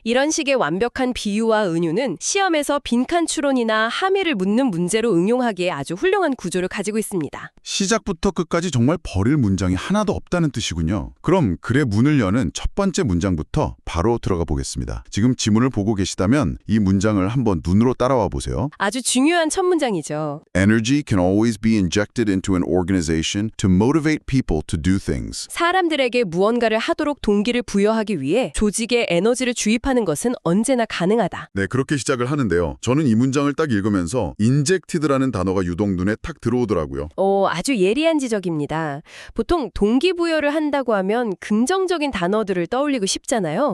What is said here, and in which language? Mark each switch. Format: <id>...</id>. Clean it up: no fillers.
<ko>이런 식의 완벽한 비유와 은유는 시험에서 빈칸 추론이나 함의를 묻는 문제로 응용하기에 아주 훌륭한 구조를 가지고 있습니다. 시작부터 끝까지 정말 버릴 문장이 하나도 없다는 뜻이군요. 그럼 글의 문을 여는 첫 번째 문장부터 바로 들어가 보겠습니다. 지금 지문을 보고 계시다면 이 문장을 한번 눈으로 따라와 보세요. 아주 중요한 첫 문장이죠.</ko> <en>Energy can always be injected into an organization to motivate people to do things.</en> <ko>사람들에게 무언가를 하도록 동기를 부여하기 위해 조직에 에너지를 주입하는 것은 언제나 가능하다. 네, 그렇게 시작을 하는데요. 저는 이 문장을 딱 읽으면서 injected라는 단어가 유독 눈에 탁 들어오더라고요. 아주 예리한 지적입니다. 보통 동기부여를 한다고 하면 긍정적인 단어들을 떠올리고 싶잖아요.</ko>